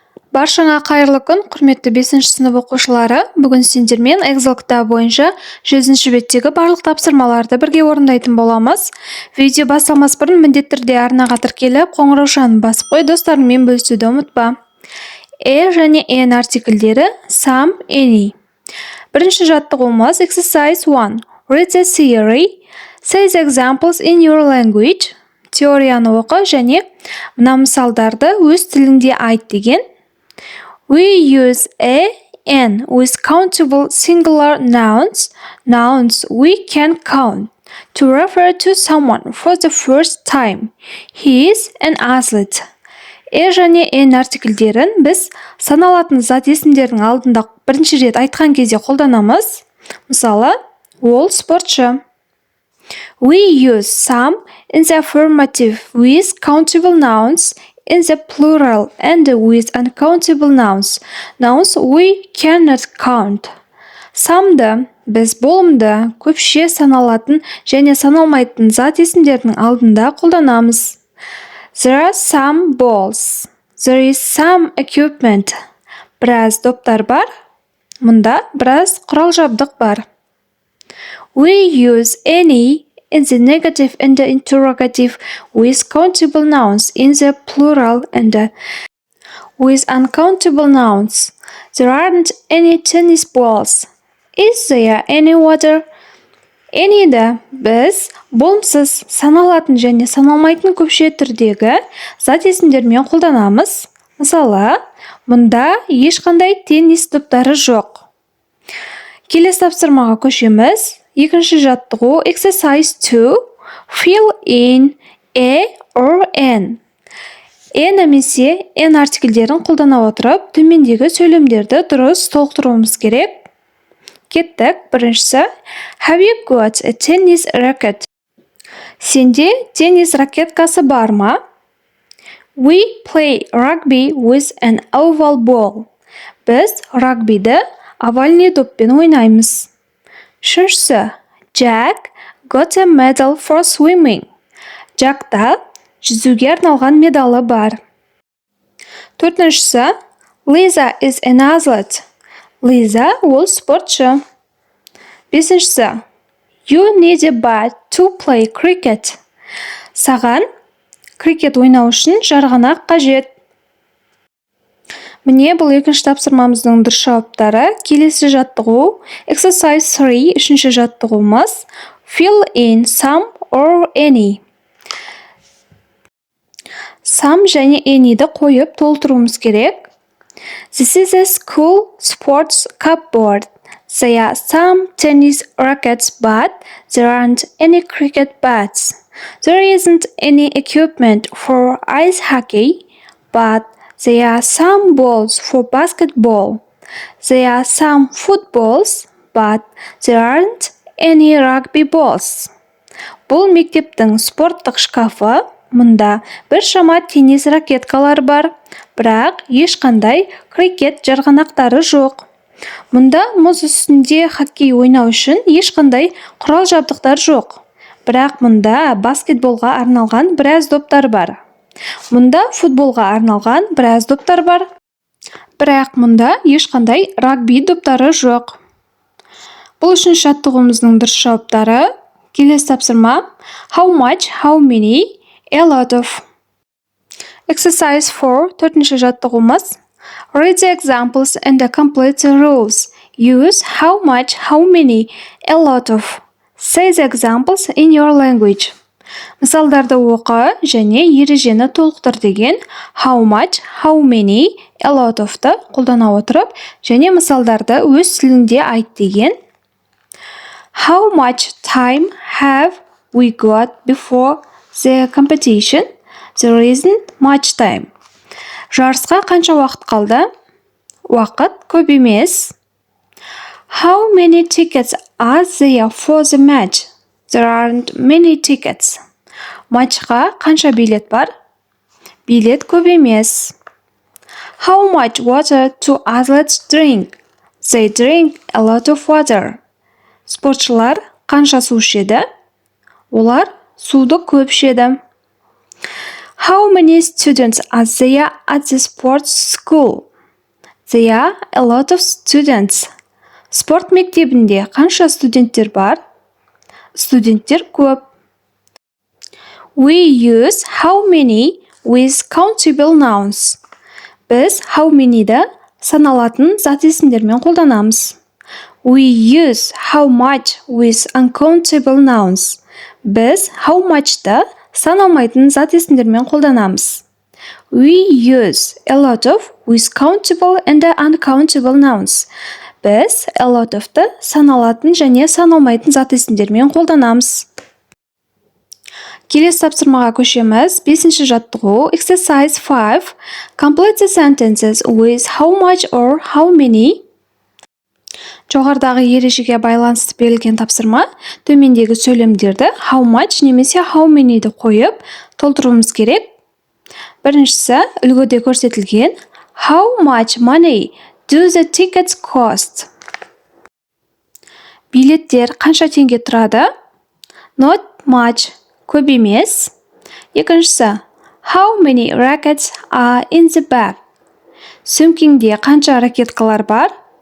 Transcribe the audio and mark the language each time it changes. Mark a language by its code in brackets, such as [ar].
[kk] Баршаңа қайырлы күн, құрметті 5 сынып оқушылары. Бүгін сендермен Excel кітабы бойынша 100 беттегі барлық тапсырмаларды бірге орындайтын боламыз. Видео басталмас бұрын міндетті түрде арнаға тіркеліп, қоңыраушаны басып қой, достарыңмен бөлісуді ұмытпа. және n артикльдері some, any. Бірінші жаттығуымыз exercise 1. [en] Read the theory. Say the examples in your language. [kk] Теорияны оқы және мына мысалдарды өз тіліңде айт деген. [en] We use a, n with countable singular nouns we can count to refer to someone for the first time. He is an athlete. [kk] және n артикльдерін біз саналатын зат есімдердің алдында бірінші рет айтқан кезде қолданамыз. Мысалы, ол спортшы. [en] We use some in the affirmative with countable nouns in the plural and with uncountable nouns we cannot count. [kk] Some'ды біз болымды, көпше саналатын және саналмайтын зат есімдердің алдында қолданамыз. [en] There are some balls. There is some equipment. [kk] Біраз доптар бар. Мұнда біраз құрал жабдық бар. [en] We use any in the negative and the interrogative with countable nouns in the plural and with uncountable nouns. There aren't any tennis balls. Is there any water? [kk] Any'ді біз болымсыз, саналатын және саналмайтын көпше түрдегі зат есімдермен қолданамыз. Мысалы, мұнда ешқандай теннис доптары жоқ. Келесі тапсырмаға көшеміз. Екінші жаттығу exercise 2. [en] Fill in a or n. [kk] Немесе n артикльдерін қолдана отырып, төмендегі сөйлемдерді дұрыс толықтыруымыз керек. Кеттік. Біріншісі, [en] have you got a tennis racket? [kk] Сенде теннис ракеткасы бар ма? [en] We play rugby with an oval ball. [kk] Біз рагбиді овальный доппен ойнаймыз. Үшіншісі, [en] Jack got a medal for swimming. [kk] Джакта жүзуге арналған медалы бар. Төртіншісі, [en] Lisa is an athlete. [kk] Лиза ол спортшы. Бесіншісі, you need a bat to play cricket. Саған крикет ойнау үшін жарғанақ қажет. Міне бұл екінші тапсырмамыздың дұрыс жауаптары. Келесі жаттығу exercise 3. Үшінші жаттығуымыз [en] fill in some or any. [kk] Some және any'ді қойып толтыруымыз керек. [en] This is a school sports cupboard. There are some tennis rackets, but there aren't any cricket bats. There isn't any equipment for ice hockey, but there are some balls for basketball. There are some footballs, but there aren't any rugby balls. [kk] Бұл мектептің спорттық шкафы. Мұнда бір шама теннис ракеткалар бар, бірақ ешқандай крикет жарғанақтары жоқ. Мұнда мұз үстінде хоккей ойнау үшін ешқандай құрал жабдықтар жоқ. Бірақ мұнда баскетболға арналған біраз доптар бар. Мұнда футболға арналған біраз доптар бар. Бірақ мұнда ешқандай рагби доптары жоқ. Бұл үшінші жаттығуымыздың дұрыс жауаптары. Келесі тапсырма [en] how much, how many, a lot of. Exercise 4. [kk] Төртінші жаттығуымыз [en] read the examples and complete the rules. Use how much, how many, a lot of. Say the examples in your language. [kk] Мысалдарды оқы және ережені толықтыр деген [en] how much, how many, a lot of- [kk] ты қолдана отырып және мысалдарды өз тілінде айт деген. [en] How much time have we got before the competition? There isn't much time. [kk] Жарысқа қанша уақыт қалды? Уақыт көп емес. [en] How many tickets are there for the match? There aren't many tickets. [kk] Матчқа қанша билет бар? Билет көп емес. [en] How much water do athletes drink? They drink a lot of water. [kk] Спортшылар қанша су ішеді? Олар суды көп ішеді. [en] How many students are there at the sports school? There are a lot of students. [kk] Спорт мектебінде қанша студенттер бар? Студенттер көп. [en] We use how many with countable nouns. [kk] Біз how many-ді саналатын зат есімдермен қолданамыз. [en] We use how much with uncountable nouns. [kk] Біз how much-ды саналмайтын зат есімдермен қолданамыз. [en] We use a lot of with countable and uncountable nouns. [kk] Біз a lot of-ды саналатын және саналмайтын зат есімдермен қолданамыз. Келесі тапсырмаға көшеміз. 5-ші жаттығу. Exercise 5. [en] Complete the sentences with how much or how many. [kk] Жоғарыдағы ережеге байланысты берілген тапсырма. Төмендегі сөйлемдерді how much немесе how many-ді қойып толтыруымыз керек. Біріншісі үлгіде көрсетілген [en] How much money do the tickets cost? [kk] Билеттер қанша теңге тұрады? [en] Not much. [kk] Көп емес. [en] Екіншісі How many rackets are in the bag? [kk] Сөмкеңде қанша ракеткалар бар?